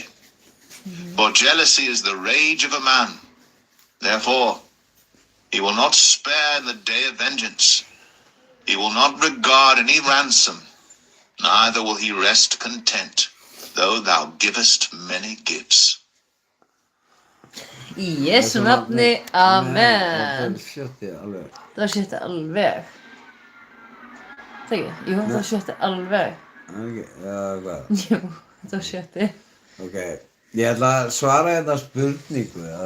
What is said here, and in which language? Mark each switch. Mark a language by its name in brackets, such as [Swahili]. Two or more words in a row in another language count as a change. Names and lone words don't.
[English] For jealousy is the rage of a man. Therefore, he will not spare in the day of vengeance. He will not regard any ransom, neither will he rest content, though thou givest many gifts. [Icelandic] Í Jesu nafni, amen. Það sjötti alveg. Það var sjötti alveg. Það ekki? Jú, það var sjötti alveg. Ok, hvað? Jú, það var sjötti. Ok, ég ætla að svara hérna spurningu.